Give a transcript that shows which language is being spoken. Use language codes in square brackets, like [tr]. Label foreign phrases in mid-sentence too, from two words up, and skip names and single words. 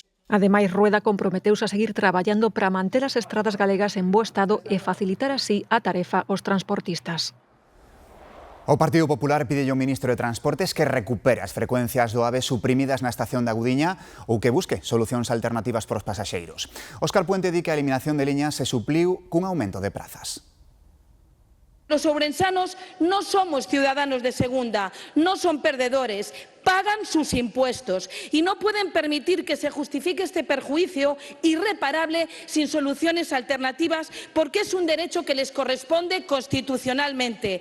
[gl] Ademais, Rueda comprometeuse a seguir traballando para manter as estradas galegas en bo estado e facilitar así a tarefa aos transportistas. O Partido Popular pide ao ministro de Transportes que recupere as frecuencias do AVE suprimidas na estación da Gudiña ou que busque solucións alternativas para os pasaxeiros. Óscar Puente di que a eliminación de liñas se supliu cun aumento de prazas. [es] Los ourensanos no somos ciudadanos de segunda, no son perdedores, pagan sus impuestos y no pueden permitir que se justifique este perjuicio irreparable sin soluciones alternativas porque es un derecho que les corresponde constitucionalmente.